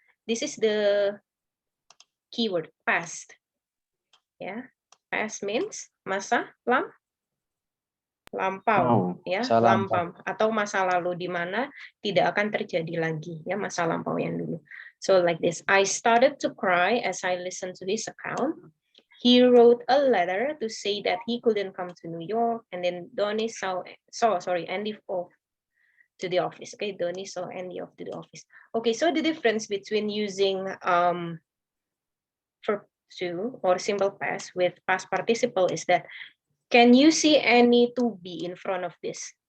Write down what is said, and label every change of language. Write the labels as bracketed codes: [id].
[en] This is the keyword past. [id] Ya, past means masa lampau, ya, masa lampau atau masa lalu di mana tidak akan terjadi lagi, ya, masa lampau yang dulu. [en] So like this, I started to cry as I listened to his account. He wrote a letter to say that he couldn't come to New York, and then Donnie saw Andy off to the office. Okay, Donnie saw Andy off to the office. Okay, so the difference between using verb to or simple past with past participle is that, can you see any to be in front of this?